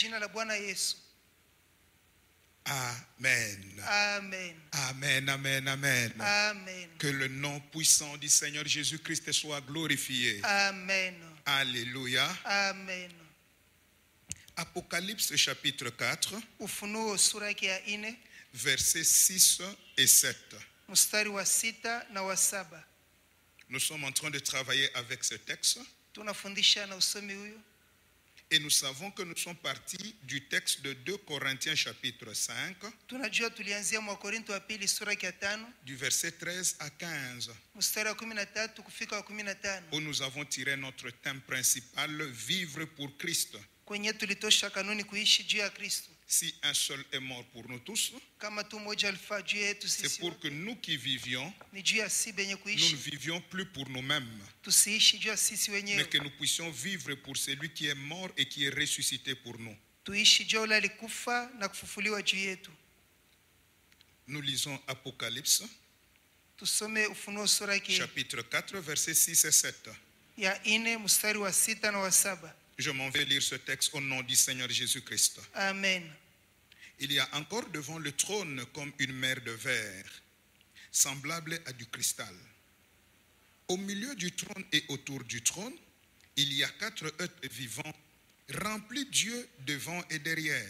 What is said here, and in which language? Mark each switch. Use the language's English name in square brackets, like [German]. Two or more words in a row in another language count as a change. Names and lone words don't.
[French] Amen. Amen. Amen, amen, amen. Amen. Que le nom puissant du Seigneur Jésus-Christ soit glorifié. Amen. Alléluia. Amen. Apocalypse chapitre 4, [Swahili] Ufunuo sura yake ya 4 [French] versets 6 et 7. [Swahili] mstari wa 6 na wa 7. [French] Nous sommes en train de travailler avec ce texte. [Swahili] Tunafundisha na usomi huyo. [French] Et nous savons que nous sommes partis du texte de 2 Corinthiens chapitre 5, [Swahili] Tunajua tulianzia mwa Korinto wa pili sura ya 5 [French] du verset 13 à 15, [Swahili] mstari wa 13 kufika wa 15. [French] où nous avons tiré notre thème principal, vivre pour Christ. [Swahili] Kwenye tulitosha kanuni kuishi juu ya Kristo. [French] Si un seul est mort pour nous tous, [Swahili] Kama tu mmoja alifa juu yetu [French] c'est [Swahili] sisi, [French] pour que nous qui vivions, [Swahili] ni juu ya sisi benye [French] nous ne [Swahili] kuishi, [French] vivions plus pour nous-mêmes, [Swahili] tusiishi juu ya sisi [French] mais [Swahili] wenyewe, [French] que nous puissions vivre pour celui qui est mort et qui est ressuscité pour nous. [Swahili] tuishi juu ya yule alikufa na kufufuliwa juu yetu. [French] Nous lisons Apocalypse, [Swahili] Tusome Ufunuo sura yake [French] chapitre 4, versets 6 et 7. [Swahili] ya 4 mstari wa 6 na wa 7. [French] Je m'en vais lire ce texte au nom du Seigneur Jésus-Christ. Amen. Il y a encore devant le trône comme une mer de verre, semblable à du cristal. Au milieu du trône et autour du trône, il y a 4 êtres vivants, remplis d'yeux devant et derrière.